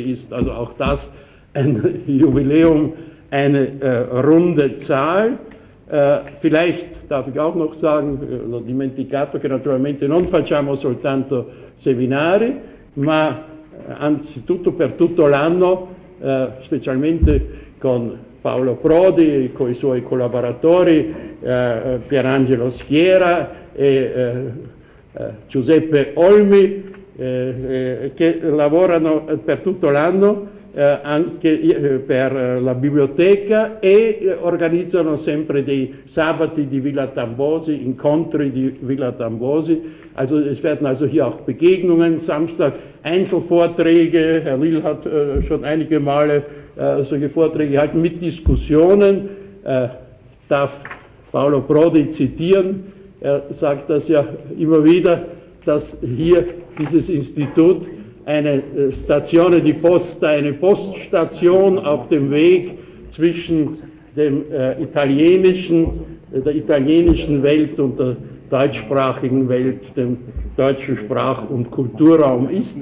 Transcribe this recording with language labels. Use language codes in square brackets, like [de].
[de] ist, also auch das ein Jubiläum, eine runde Zahl. Vielleicht darf ich auch noch sagen, [it] l'ho dimenticato, che naturalmente non facciamo soltanto seminari, ma anzitutto per tutto l'anno, specialmente con Paolo Prodi e con i suoi collaboratori, Pierangelo Schiera e Giuseppe Olmi, che lavorano per tutto l'anno anche per la biblioteca, e organizzano sempre dei sabati di Villa Tambosi, incontri di Villa Tambosi. [de] Also es werden also hier auch Begegnungen, Samstag Einzelvorträge, Herr Lill hat schon einige Male solche Vorträge gehalten, mit Diskussionen. Darf Paolo Prodi zitieren, er sagt das ja immer wieder, dass hier dieses Institut eine [it] Stazione di Posta, [de] eine Poststation auf dem Weg zwischen dem italienischen, der italienischen Welt und der deutschsprachigen Welt, dem deutschen Sprach- und Kulturraum ist.